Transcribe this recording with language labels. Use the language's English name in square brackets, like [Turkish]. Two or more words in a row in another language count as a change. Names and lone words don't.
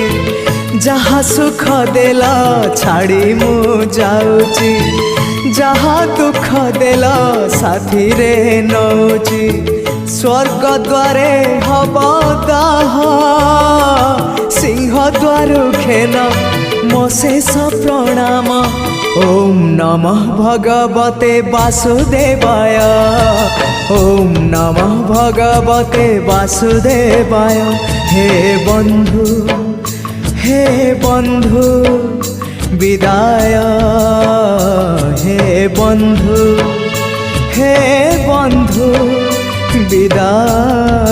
[Odia] ଯାହା ସୁଖ ଦେଲ ଛାଡ଼ି ମୁଁ ଯାଉଛି, ଯାହା ଦୁଖ ଦେଲ ସାଥୀ ରେ ନଉଛି। ସ୍ୱର୍ଗ ଦ୍ୱାରେ ହବ ଦାହ, ସିଂହ ଦ୍ୱାର ଘେନ ମୋ ଶେଷ ପ୍ରଣାମ। [Sanskrit] ओम नमः भगवते वासुदेवाय, ओम नमः भगवते वासुदेवाय। [Odia] ହେ ବନ୍ଧୁ ହେ ବନ୍ଧୁ ବିଦାୟ, ହେ ବନ୍ଧୁ ବିଦାୟ।